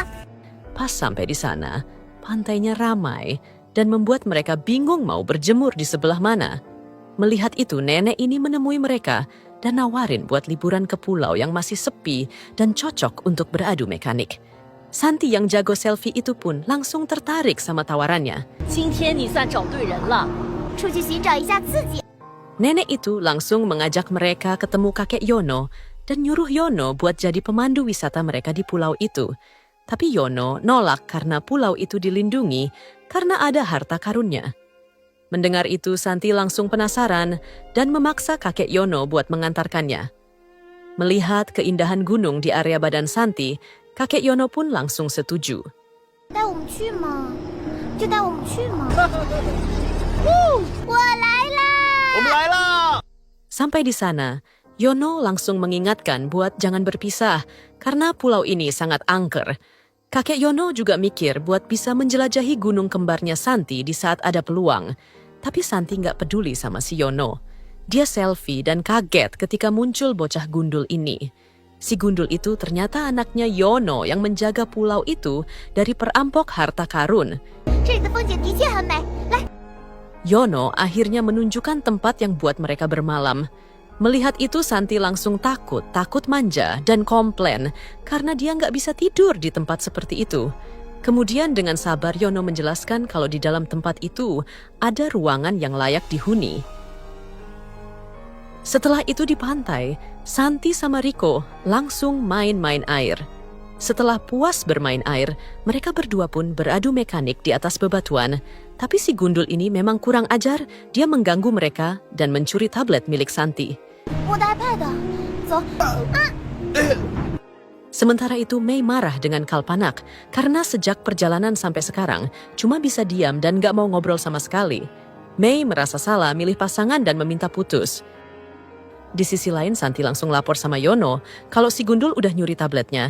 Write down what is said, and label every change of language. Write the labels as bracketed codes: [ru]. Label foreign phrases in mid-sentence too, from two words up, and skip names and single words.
[id] Pas sampai di sana, pantainya ramai dan membuat mereka bingung mau berjemur di sebelah mana. Melihat itu, nenek ini menemui mereka dan nawarin buat liburan ke pulau yang masih sepi dan cocok untuk beradu mekanik. Santi yang jago selfie itu pun langsung tertarik sama tawarannya. [zh] 今天你算找对人了。出去寻找一下刺激。 [id] Nenek itu langsung mengajak mereka ketemu kakek Yono dan nyuruh Yono buat jadi pemandu wisata mereka di pulau itu. Tapi Yono nolak karena pulau itu dilindungi karena ada harta karunnya. Mendengar itu, Santi langsung penasaran dan memaksa kakek Yono buat mengantarkannya. Melihat keindahan gunung di area badan Santi, kakek Yono pun langsung setuju. [zh] 带我们去嘛，就带我们去嘛。我来啦！我们来啦！ [id] Sampai di sana, Yono langsung mengingatkan buat jangan berpisah karena pulau ini sangat angker. Kakek Yono juga mikir buat bisa menjelajahi gunung kembarnya Santi di saat ada peluang. Tapi Santi nggak peduli sama si Yono. Dia selfie dan kaget ketika muncul bocah gundul ini. Si gundul itu ternyata anaknya Yono yang menjaga pulau itu dari perampok harta karun. [zh] 这里的风景的确很美，来。 [id] Yono akhirnya menunjukkan tempat yang buat mereka bermalam. Melihat itu Santi langsung takut manja dan komplain karena dia nggak bisa tidur di tempat seperti itu. Kemudian dengan sabar Yono menjelaskan kalau di dalam tempat itu ada ruangan yang layak dihuni. Setelah itu di pantai, Santi sama Riko langsung main-main air. Setelah puas bermain air, mereka berdua pun beradu mekanik di atas bebatuan. Tapi si gundul ini memang kurang ajar, dia mengganggu mereka dan mencuri tablet milik Santi. [zh] 我的 iPad，走。 [id] Sementara itu Mei marah dengan Kalpanak karena sejak perjalanan sampai sekarang cuma bisa diam dan gak mau ngobrol sama sekali. Mei merasa salah milih pasangan dan meminta putus. Di sisi lain Santi langsung lapor sama Yono kalau si gundul udah nyuri tabletnya.